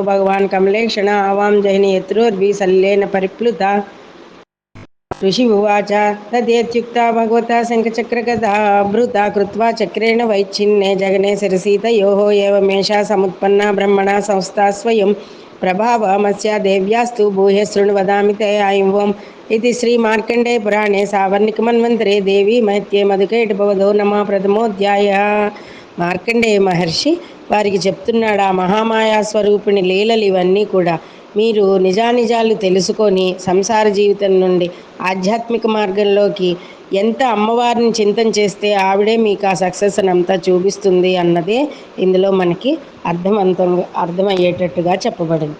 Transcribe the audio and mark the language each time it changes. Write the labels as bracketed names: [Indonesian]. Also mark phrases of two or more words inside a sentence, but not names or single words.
[Sanskrit] भगवान् कमलेक्षण आवां जहिनि यत्रोर्विसल्लेन परिप्लुता ऋषि उवाच तदेत्युक्ता भगवता शङ्खचक्रगदा भृता कृत्वा चक्रेण वैच्छिन्ने जगने शिरसीतयोः एवमेषा समुत्पन्ना ब्रह्मणा संस्था स्वयं प्रभावमस्या देव्यास्तु भूय शृणु वदामि ते ऐवम् इति श्रीमार्कण्डेयपुराणे सावर्णिकमन्वन्तरे देवी महत्ये मधुकैटभवधो नमः प्रथमोऽध्यायः. [Telugu] మార్కండేయ మహర్షి వారికి చెప్తున్నాడు, ఆ మహామాయా స్వరూపిణి లీలలు ఇవన్నీ కూడా మీరు నిజానిజాలు తెలుసుకొని సంసార జీవితం నుండి ఆధ్యాత్మిక మార్గంలోకి ఎంత అమ్మవారిని చింతన చేస్తే ఆవిడే మీకు ఆ సక్సెస్ అంతా చూపిస్తుంది అన్నదే ఇందులో మనకి అర్థమయ్యేటట్టుగా చెప్పబడింది.